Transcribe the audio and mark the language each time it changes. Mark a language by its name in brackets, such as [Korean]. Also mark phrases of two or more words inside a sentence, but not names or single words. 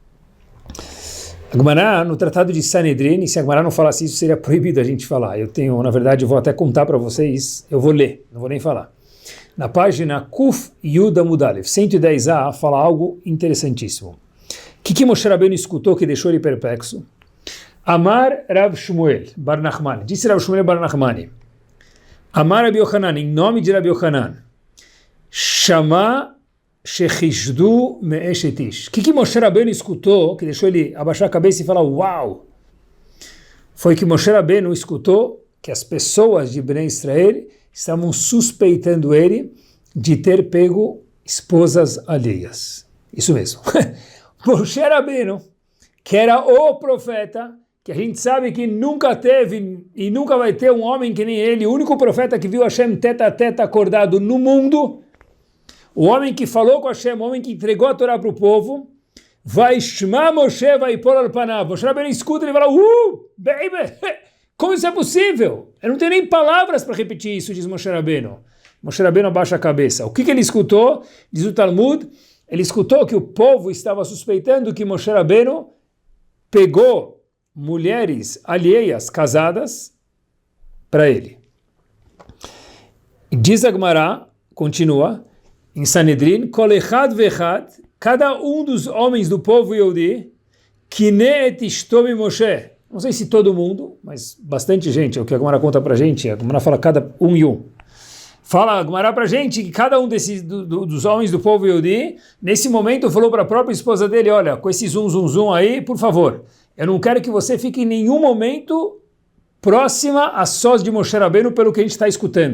[Portuguese] A Gemara, no Tratado de Sanedrin, se a Gemara não falasse isso, seria proibido a gente falar. Na verdade, eu vou até contar para vocês, eu vou ler, não vou nem falar. Na página [Hebrew] קוף יוד עמוד אלף, [Portuguese] 110a, fala algo interessantíssimo. O que Moshe Rabbeinu escutou que deixou ele perplexo? [Hebrew] אמר רב שמואל בר נחמני. [Portuguese] Disse Rav Shmuel Bar Nachmani. [Hebrew] אמר רבי יוחנן, [Portuguese] em nome de Rabi Yochanan. [Hebrew] שמע שחשדוהו מאשת איש. [Portuguese] O que Moshe Rabbeinu escutou, que deixou ele abaixar a cabeça e falar, uau! Foi que Moshe Rabbeinu escutou que as pessoas de Bnei Israel estavam suspeitando ele de ter pego esposas alheias. Isso mesmo. Moshe Rabbeinu, que era o profeta, que a gente sabe que nunca teve e nunca vai ter um homem que nem ele, o único profeta que viu Hashem teta a teta acordado no mundo, o homem que falou com Hashem, o homem que entregou a Torá para o povo, vai Shema Moshe, vai pôr [Hebrew] על פניו. [Portuguese] Moshe Rabbeinu escuta e ele fala, baby, como isso é possível? Eu não tenho nem palavras para repetir isso, diz Moshe Rabbeinu. Moshe Rabbeinu abaixa a cabeça. O que ele escutou? Diz o Talmud, ele escutou que o povo estava suspeitando que Moshe Rabbeinu pegou mulheres alheias, casadas, para ele. Diz a Gemara, continua, em Sanedrin, [Hebrew] כל אחד ואחד, [Portuguese] cada um dos homens do povo Yehudi, [Hebrew] קינא את אשתו משה. [Portuguese] Não sei se todo mundo, mas bastante gente, é o que a Gemara conta para a gente, a Gemara fala cada um e um. Fala a Gemara para a gente que cada um desses, dos homens do povo Yehudi, nesse momento falou para a própria esposa dele, olha, com esse zum aí, por favor, eu não quero que você fique em nenhum momento próxima a sós de Moshe Rabbeinu pelo que a gente está escutando.